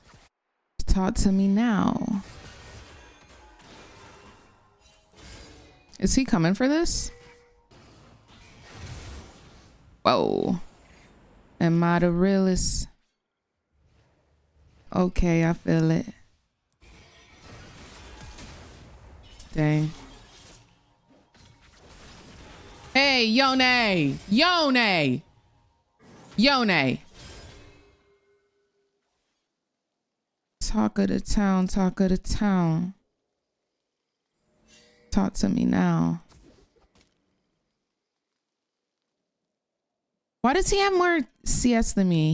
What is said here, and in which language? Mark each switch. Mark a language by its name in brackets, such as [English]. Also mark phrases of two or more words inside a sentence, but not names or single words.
[English] Talk to me now. Is he coming for this? Whoa. Am I the realest? Okay, I feel it. Dang. Hey, Yone! Yone! Yone! Talk of the town, talk of the town. Talk to me now. Why does he have more CS than me?